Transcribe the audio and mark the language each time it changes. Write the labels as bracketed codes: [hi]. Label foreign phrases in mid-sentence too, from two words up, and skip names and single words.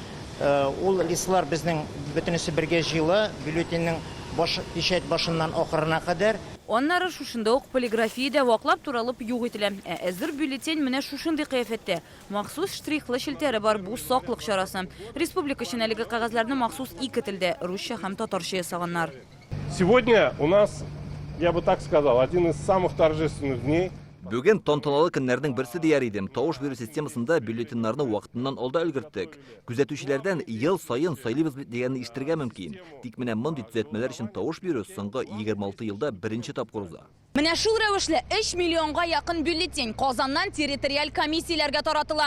[tt] Ул листлар безнең бөтенесе бергә җыела, бюллетеньнең печать башыннан ахырына кадәр. Аннары шушында ук полиграфиядә ваклап туралып юк ителә. Әзер бюллетень менә шушындый кыяфәттә. Махсус штрихлы шелтәре бар бу саклык чарасы. Республика өчен әлеге кагазларны махсус 2 телдә, русча һәм татарча ясаганнар. [ru] Сегодня у нас, я бы так сказал, один из самых торжественных дней. [tt] Бүген тантаналы көннәрнең берсе дияр идем. Тавыш бирү системасында бюллетеннарны вакытыннан алда өлгерттек. Күзәтүчеләрдән ел сайын сайлыйбыз дигәнне ишетергә мөмкин. Тик менә мондый төзәтмәләр өчен тавыш бирү соңгы 26 елда беренче тапкыр уза. Менә шул рәвешле 3 миллионга якын бюллетень Казаннан территориаль комиссияләргә таратыла.